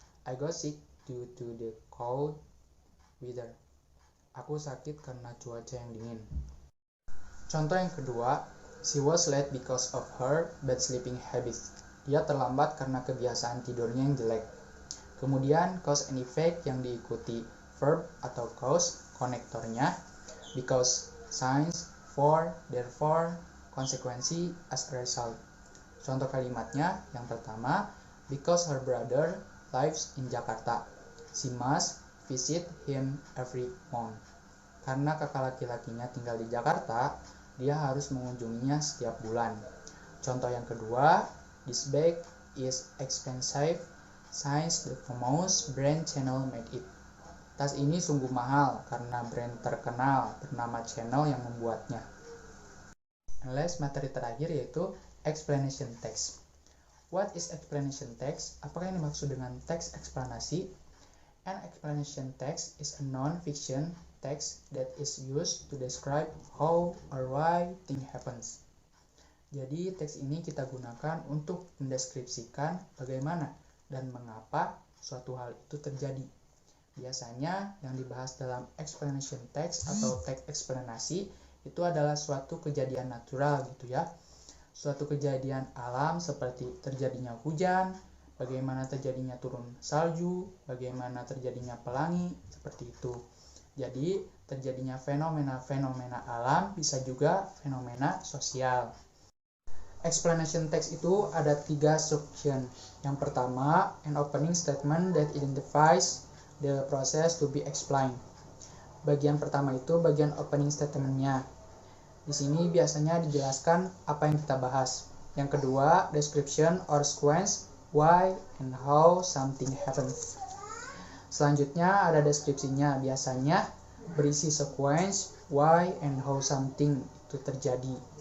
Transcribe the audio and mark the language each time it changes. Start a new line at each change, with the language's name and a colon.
English: I got sick due to the cold weather.
Indonesian: Aku sakit karena cuaca yang dingin. Contoh yang kedua,
English: she was late because of her bad sleeping habits.
Indonesian: Dia terlambat karena kebiasaan tidurnya yang jelek. Kemudian cause and effect yang diikuti verb atau cause konektornya, because, since, for, therefore, konsekuensi, as a result. Contoh kalimatnya yang pertama,
English: because her brother lives in Jakarta, she must visit him every month.
Indonesian: Karena kakak laki-lakinya tinggal di Jakarta, dia harus mengunjunginya setiap bulan. Contoh yang kedua,
English: this bag is expensive since the famous brand Chanel made it.
Indonesian: Tas ini sungguh mahal karena brand terkenal bernama Chanel yang membuatnya.
English: And last,
Indonesian: materi terakhir yaitu
English: explanation text. What is explanation text?
Indonesian: Apakah yang dimaksud dengan teks eksplanasi?
English: An explanation text is a non-fiction text that is used to describe how or why thing happens.
Indonesian: Jadi teks ini kita gunakan untuk mendeskripsikan bagaimana dan mengapa suatu hal itu terjadi. Biasanya yang dibahas dalam explanation text atau teks eksplanasi itu adalah suatu kejadian natural gitu ya. Suatu kejadian alam seperti terjadinya hujan, bagaimana terjadinya turun salju, bagaimana terjadinya pelangi, seperti itu. Jadi, terjadinya fenomena-fenomena alam bisa juga fenomena sosial. Explanation text itu ada 3 section. Yang pertama,
English: an opening statement that identifies the process to be explained.
Indonesian: Bagian pertama itu bagian opening statement-nya. Di sini biasanya dijelaskan apa yang kita bahas. Yang kedua,
English: description or sequence why and how something happens.
Indonesian: Selanjutnya ada deskripsinya, biasanya berisi
English: sequence why and how something
Indonesian: itu terjadi.